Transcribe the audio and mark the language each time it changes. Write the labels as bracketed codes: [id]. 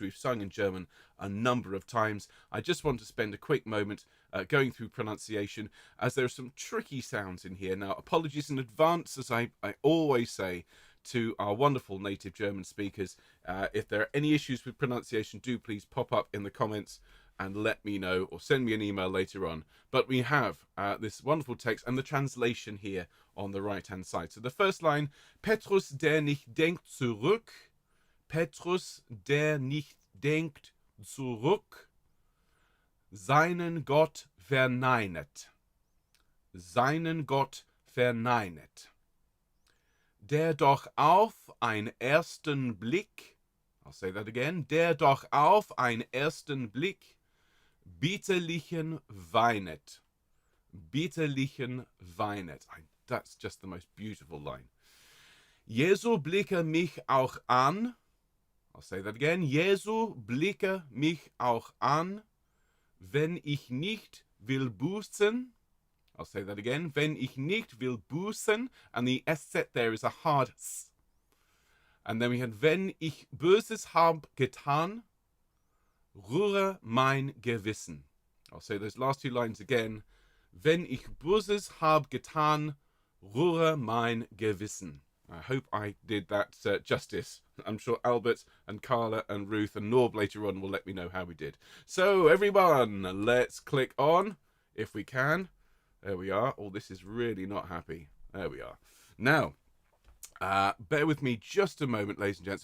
[en] We've sung in German a number of times. I just want to spend a quick moment going through pronunciation, as there are some tricky sounds in here. Now, apologies in advance, as I always say to our wonderful native German speakers. If there are any issues with pronunciation, do please pop up in the comments and let me know, or send me an email later on. But we have this wonderful text and the translation here on the right hand side. So the first line, [de] Petrus, der nicht denkt, zurück. Petrus, der nicht denkt, zurück. Seinen Gott verneinet. Seinen Gott verneinet. Der doch auf ein ersten Blick, [en] I'll say that again, [de] der doch auf ein ersten Blick bitterlichen weinet. Bitterlichen weinet. [en] That's just the most beautiful line. [de] Jesu blicke mich auch an. [en] I'll say that again. [de] Jesu blicke mich auch an, wenn ich nicht will bußen. [en] I'll say that again. [de] Wenn ich nicht will bußen. [en] And the SZ there is a hard S. And then we had, [de] wenn ich Böses hab getan, rühre mein Gewissen. [en] I'll say those last 2 lines again. [de] Wenn ich Böses hab getan, rühre mein Gewissen. [en] I hope I did that justice. I'm sure Albert and Carla and Ruth and Norb later on will let me know how we did. So everyone, let's click on, if we can. There we are. Oh, this is really not happy. There we are. Now, bear with me just a moment, ladies and gents.